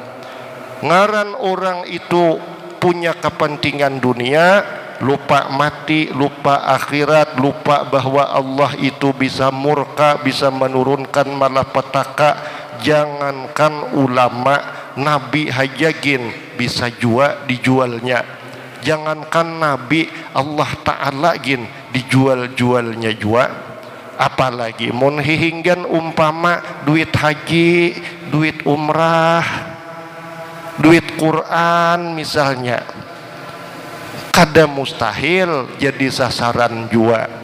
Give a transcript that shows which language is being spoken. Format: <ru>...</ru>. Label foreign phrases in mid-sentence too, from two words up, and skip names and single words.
<bjn>Ngaran orang itu punya kepentingan dunia, lupa mati, lupa akhirat, lupa bahwa Allah itu bisa murka, bisa menurunkan malapetaka. Jangankan ulama, Nabi hajagin bisa jua dijualnya. Jangankan Nabi,</bjn> <ar>Allah Ta'ala</ar> <bjn>gin dijual-jualnya jua. Apalagi mun hihinggan umpama duit haji, duit umrah, duit Quran misalnya, kada mustahil jadi sasaran jua.</bjn>